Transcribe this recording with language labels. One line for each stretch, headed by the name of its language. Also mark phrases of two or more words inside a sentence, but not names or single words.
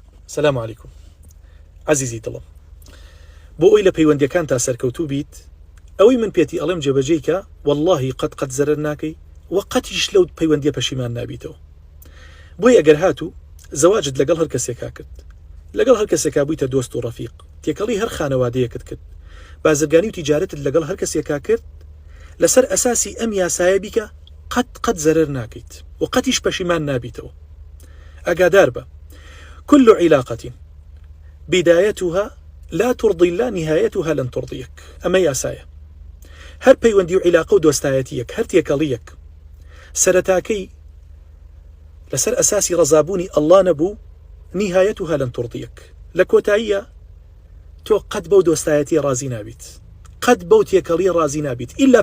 Central Kurdish: سلام علیکم عزیزی دڵم بۆ ئەوی لە پەیوەندیەکان تا سەرکەوتوو بیت ئەوەی من پێتی ئەڵێم جێبەجێیکە واللهی قەت زەرەر ناکەی و قەتیش لەو پەیوەندیە پەشیمان نابیتەوە بۆی ئەگەر هاتوو زەواجت لەگەڵ هەر کەسێکا کرد لەگەڵ هەر کەسێکا بوویتە دۆست و ڕەفیق تێکەڵی هەر خانەوادەیەکت کرد بازرگانی و تیجارەتت لەگەڵ هەر کەسێکا کرد لەسەر ئەساسی ئەم یاسایە بیکە قەت زەرەر ناکەیت و قەتیش پەشیمان نابیتەوە ئاگادار بە
Arabic: كل علاقة بدايتها لا ترضي الله نهايتها لن ترضيك
Central Kurdish: أما ياسايا هر پەیوەندی و علاقە و دۆستایەتیەک هەر تێکەڵیەک سەرەتاکەی لەسەر ئەساسی ڕەزابوونی ئەڵڵا نەبوو
Arabic: نهايتها لن ترضيك
Central Kurdish: لە کۆتاییە تۆ قەت بەو دۆستایەتی ڕازی نابیت قەت بەو تێکەڵی ڕازی نابیت ئیلا